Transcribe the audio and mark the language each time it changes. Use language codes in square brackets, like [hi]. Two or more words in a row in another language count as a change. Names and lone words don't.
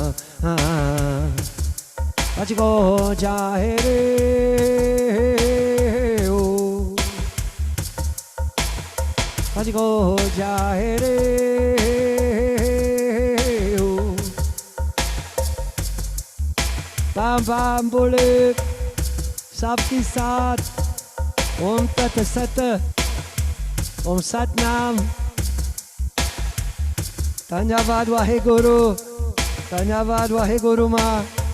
[hi] Pachiko Jahere O Pachiko Jahere बम बम बोले, सबकी साथ, [sa] ॐ तत् सत्, [hi] ओम सत नाम, धन्यवाद वाहेगुरु, धन्यवाद वाहेगुरु मा.